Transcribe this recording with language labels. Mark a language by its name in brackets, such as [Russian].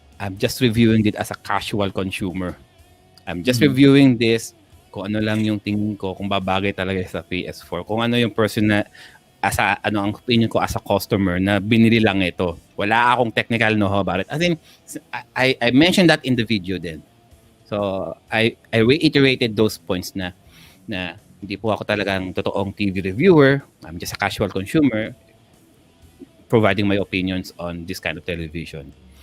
[English] I'm just reviewing it as a casual consumer. I'm just reviewing this [Filipino] kung ano lang yung tingin ko, kung babagay talaga sa PS4. Kung ano yung ang opinion ko as a customer na binili lang ito. Wala akong technical know-how about it. [English] I think I mentioned that in the video din. So I reiterated those points [Filipino] na hindi po ako talagang totoong TV reviewer. [English] I'm just a casual consumer providing my opinions on this kind of television.